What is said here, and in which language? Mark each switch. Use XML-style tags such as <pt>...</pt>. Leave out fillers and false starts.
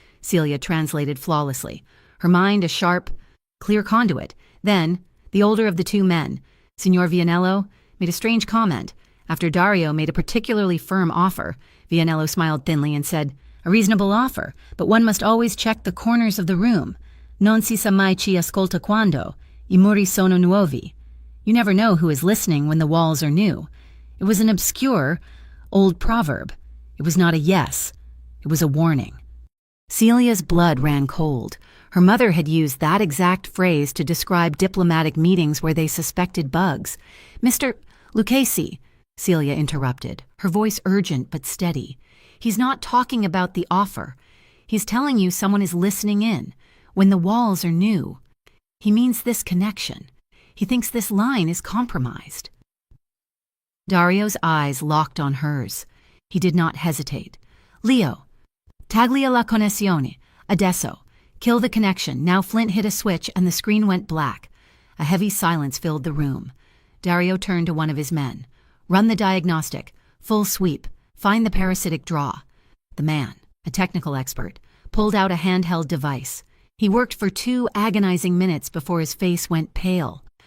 <en>Celia translated flawlessly, her mind a sharp, clear conduit. Then, the older of the 2 men, Signor Vianello, made a strange comment. After Dario made a particularly firm offer, Vianello smiled thinly and said, "A reasonable offer, but one must always check the corners of the room.</en> <it>Non si sa mai chi ascolta quando, I muri sono nuovi."</it> <en>You never know who is listening when the walls are new. It was an obscure, old proverb. It was not a yes. It was a warning. Celia's blood ran cold. Her mother had used that exact phrase to describe diplomatic meetings where they suspected bugs. "Mr. Lucchese," Celia interrupted, her voice urgent but steady. "He's not talking about the offer. He's telling you someone is listening in, when the walls are new. He means this connection. He thinks this line is compromised." Dario's eyes locked on hers. He did not hesitate.</en> <it>"Leo, taglia la connessione, adesso.</it> <en>Kill the connection." Now Flint hit a switch and the screen went black. A heavy silence filled the room. Dario turned to one of his men. "Run the diagnostic. Full sweep. Find the parasitic draw." The man, a technical expert, pulled out a handheld device. He worked for 2 agonizing minutes before his face went pale.</en>